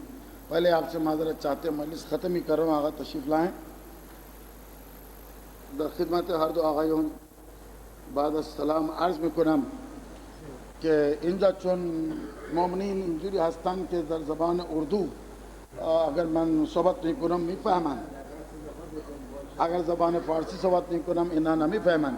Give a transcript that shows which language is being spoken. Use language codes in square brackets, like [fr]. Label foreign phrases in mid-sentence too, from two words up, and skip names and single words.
[ur] پہلے آپ سے معذرت چاہتے ہیں، مجلس ختم ہی کر رہا ہوں. آغا تشریف لائیں. [fa] در خدمت ہر دو آغایون بعد السلام عرض میکنم که اینجا چون مؤمنین اینجوری هستند که در زبان اردو اگر من صحبت میکنم میفهمند، اگر زبان فارسی صحبت میکنم اینا نمیفهمند.